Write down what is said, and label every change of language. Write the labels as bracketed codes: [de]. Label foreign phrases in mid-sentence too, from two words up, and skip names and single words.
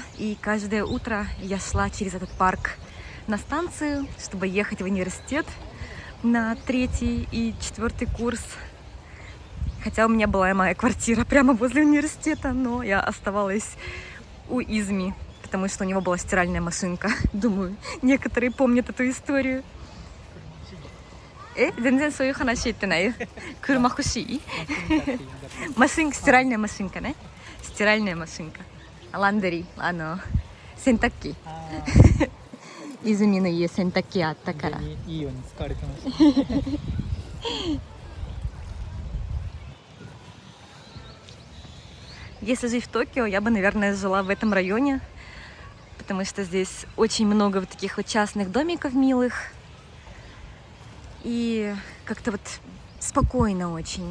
[ru] И каждое утро я шла через этот парк на станцию, чтобы ехать в университет на 3-й и 4-й курс. Хотя у меня была моя квартира прямо возле университета, но я оставалась у Изми, потому что у него была стиральная машинка. Думаю, некоторые помнят эту историю. [ja] 全然そういう話言ってないよ。車欲しい？ [ru] стиральная машинка [ja] ね。 [ru] стиральная машинка。 [ja] ランドリー、洗濯機。泉の家洗濯機あったから。いいように使われてました。 [ru] Если жить в Токио, я бы, наверное, жила в этом районе, потому что здесь очень много вот таких вот частных домиков милых. И как-то вот спокойно очень.